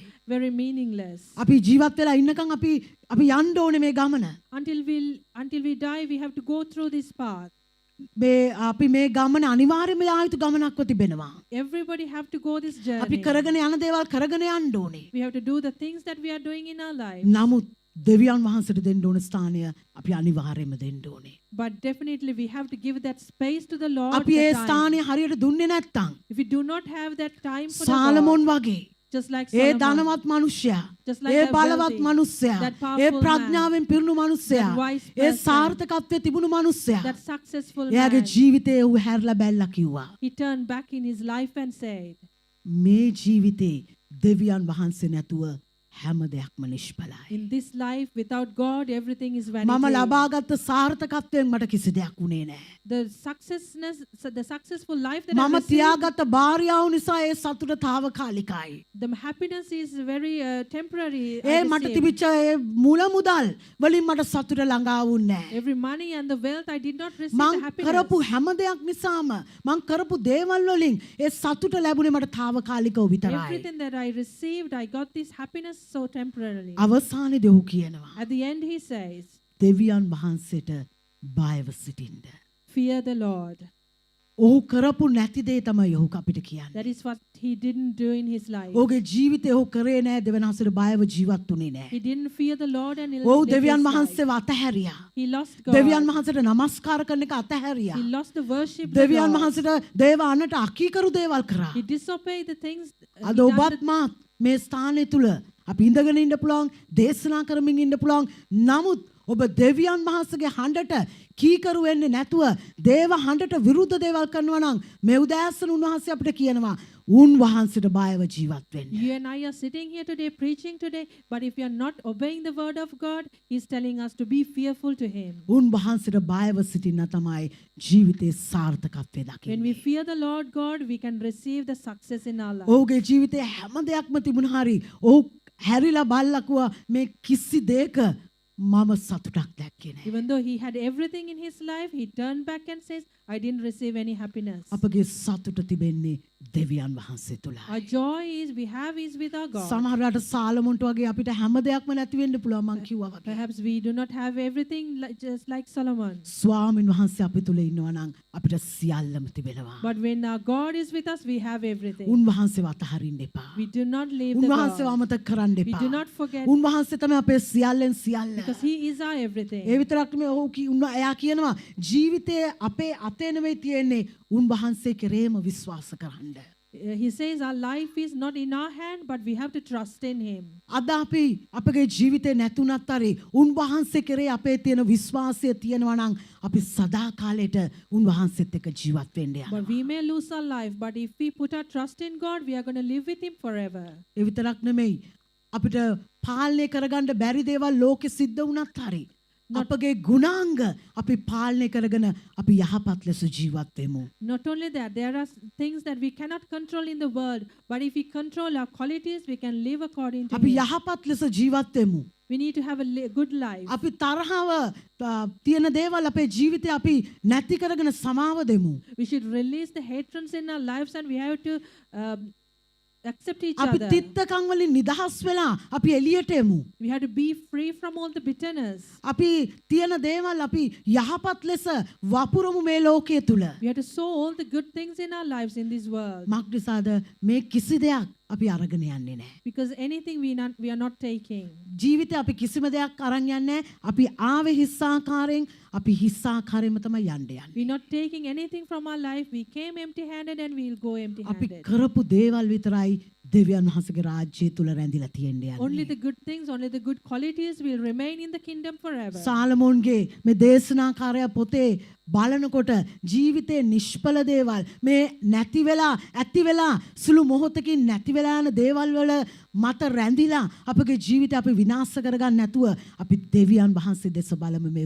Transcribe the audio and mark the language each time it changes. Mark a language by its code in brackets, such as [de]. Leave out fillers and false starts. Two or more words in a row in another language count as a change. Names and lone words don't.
[en] very meaningless. [si] අපි ජීවත් වෙලා ඉන්නකම් අපි යන්න ඕනේ මේ ගමන. [en] Until we die, we have to go through this path. [si] මේ අපි මේ ගමන අනිවාර්යයෙන්ම යා යුතු ගමනක්ව තිබෙනවා. [en] Everybody have to go this [si] අපි [en] journey. [si] කරගෙන යන දේවල් කරගෙන යන්න ඕනේ. [en] We have to do the things that we are doing in our life. [si] නමුත් දෙවියන් වහන්සේට දෙන්න ඕන ස්ථානය අපි අනිවාර්යයෙන්ම දෙන්න ඕනේ. [en] But definitely we have to give that space to the Lord. [si] අපි [en] the [si] ඒ [en] time. [si] ස්ථානය හරියට දුන්නේ නැත්නම් [en] If we do not have that time for the [si] සාලමෝන් [en] God, [si] වගේ [en] just like [si] ඒ [en] Solomon, [si] ධනවත් මිනිසයා [en] Just like [si] ඒ [en] that [si] බලවත් [en] wealthy, [si] මිනිසයා [en] that powerful [si] ඒ [en] man, [si] ප්‍රඥාවෙන් පිරුණු මිනිසයා [en] that wise [si] ඒ [en] person, [si] සාර්ථකත්වයේ තිබුණු මිනිසයා [en] that successful [si] එයාගේ [en] man, [si] ජීවිතේ ඌ හැරලා බැලලා කිව්වා [en] he turned back in his life and said, [si] මේ ජීවිතේ දෙවියන් වහන්සේ නැතුව හැම දෙයක්ම නිෂ්ඵලයි. [en] In this life, without God, everything is [si] මම [en] vanity. [si] ලබාගත් සාර්ථකත්වයෙන් මට කිසි දෙයක් වුණේ නැහැ. [en] The successful life that I [si] මම [en] received, [si] තියාගත් භාර්යාව නිසා ඒ සතුට తాවකාලිකයි. [en] the happiness is very temporary. I [si] ඒ මට [en] received. [si] තිබිච්ච ඒ මුල මුදල් වලින් මට සතුට ළඟා වුණේ නැහැ. [en] Every money and the wealth, I did not receive the [si] මං [en] happiness. [si] කරපු හැම දෙයක් නිසාම මං කරපු දේවල් වලින් ඒ සතුට ලැබුණේ මට తాවකාලිකව විතරයි. [en] Everything that I received, I got this happiness so temporarily. [si] අවසානයේදී ඔහු කියනවා [en] At the end, he says, [si] දෙවියන් වහන්සේට බයව සිටින්න. [en] fear the Lord. [si] ඔහු කරපු නැති දේ තමයි ඔහු අපිට කියන්නේ. [en] That is what he didn't do in his life. [si] ඔහුගේ ජීවිතේ ඔහු කරේ නැහැ දෙවියන් වහන්සේට බයව ජීවත් වුණේ නැහැ. [en] He didn't fear the Lord and he [si] ඔහු [en] lived [si] දෙවියන් [en] his life. [si] වහන්සේව අතහැරියා. [en] He lost God. [si] දෙවියන් වහන්සේට නමස්කාර කරන එක අතහැරියා. [en] He lost the worship of [si] දෙවියන් [en] God. [si] වහන්සේට දේව අන්නට අකීකරු දේවල් කරා. [en] He disobeyed the things. [si] අද [en] he done [si] ඔබත් මාත් මේ ස්ථානය තුල අපි ඉඳගෙන ඉන්න පුළුවන් දේශනා කරමින් ඉන්න පුළුවන්. නමුත් ඔබ දෙවියන් වහන්සේගේ හඬට කීකරු වෙන්නේ නැතුව දේව හඬට විරුද්ධ දේවල් කරනවා නම් මේ උදෑසන උන්වහන්සේ අපිට කියනවා උන්වහන්සේට බයව ජීවත් වෙන්න. [en] You and I are sitting here today, preaching today, but if you are not obeying the word of God, He's telling us to be fearful to Him. [si] උන්වහන්සේට බයව සිටින්න තමයි ජීවිතේ සාර්ථකත්වය [en] When [si] දකින්නේ. [en] we fear the Lord God, we can receive the success in our life. [si] ඔහුගේ ජීවිතේ හැම දෙයක්ම තිබුණ හරි ඔහු හැරිලා බලලා කිව්වා මේ කිසි දෙයක මම සතුටක් දැක්කේ නැහැ. [en] Even though he had everything in his life, he turned back and says, I didn't receive any happiness. [si] අපගේ සතුට තිබෙන්නේ දෙවියන් වහන්සේ තුලයි. [en] Our joy is with our God. [si] සමහරවිට සාලමොන්ට වගේ අපිට හැම දෙයක්ම නැති වෙන්න පුළුවන් මං කිව්වා වගේ. [en] Perhaps we do not have everything just like Solomon. [si] ස්වාමීන් වහන්සේ අපි තුල ඉන්නවා නම් අපිට සියල්ලම තිබෙනවා. [en] But when our God is with us, we have everything. [si] උන්වහන්සේව අතහරින්න එපා. [en] We do not leave the [si] උන්වහන්සේව [en] God. [si] අමතක කරන්න [en] We [si] එපා. [en] do not forget [si] උන්වහන්සේ තමයි අපේ සියල්ලෙන් සියල්ල. [en] because He is our everything. [si] ඒ විතරක් නෙමෙයි ඔහු එයා කියනවා ජීවිතයේ අපේ අතේ නෙමෙයි තියෙන්නේ උන්වහන්සේ කෙරේම විශ්වාස කරන්න. [en] He says our life is not in our hand, but we have to trust in Him. [si] අද අපි අපගේ ජීවිතේ නැතුණත් හරි උන්වහන්සේ කෙරේ අපේ තියෙන විශ්වාසය තියෙනවා නම් අපි සදා කාලෙට උන්වහන්සේත් එක්ක ජීවත් වෙන්න යනවා. [en] But we may lose our life, but if we put our trust in God, we are going to live with Him forever. [si] ඒ විතරක් නෙමෙයි අපිට පාලනය කරගන්න බැරි දේවල් ලෝකෙ සිද්ධ වුණත් හරි අපගේ ගුණාංග අපි පාලනය කරගෙන අපි යහපත් ලෙස ජීවත් වෙමු. [en] Not only that, there are things that we cannot control in the world, but if we control our qualities, we can live according to [si] අපි [en] Him. [si] යහපත් ලෙස ජීවත් වෙමු. [en] We need to have a good life. [si] අපි තරහව තියෙන දේවල් අපේ ජීවිතේ අපි නැති කරගෙන සමාව දෙමු. [en] We should release the hatreds in our lives and we have to accept each [si] අපි [en] other. [si] තිත්තකම් වලින් නිදහස් වෙලා අපි එළියට එමු. [en] We have to be free from all the bitterness. [si] අපි තියෙන දේවල් අපි යහපත් ලෙස වපුරමු මේ ලෝකයේ තුල. [en] We have to sow all the good things in our lives in this world. [si] මක්නිසාද මේ කිසි දෙයක් අපි අරගෙන යන්නේ නැහැ. [en] Because anything we are not taking. [si] ජීවිතේ අපි කිසිම දෙයක් අරන් යන්නේ නැහැ. අපි ආවේ හිස්සාකාරයෙන් අපි හිස්සාකාරයෙන්ම තමයි යන්න යන්නේ. [en] We're not taking anything from our life. We came empty-handed and we'll go [si] අපි [en] empty-handed. [si] කරපු දේවල් විතරයි දෙවියන් වහන්සේගේ රාජ්‍යය තුල රැඳිලා තියෙන්නේ [en] Only [si] යන්නේ. [en] the good things, only the good qualities will remain in the kingdom forever. [si] සාලමෝන්ගේ මේ දේශනාකාරය පොතේ බලනකොට ජීවිතේ නිෂ්ඵල දේවල් මේ නැති වෙලා ඇති වෙලා සුළු මොහොතකින් නැති වෙලා යන දේවල් වල මත රැඳිලා අපගේ ජීවිතය අපි විනාශ කරගන්න නැතුව අපි දෙවියන් වහන්සේ දෙස බලමු මේ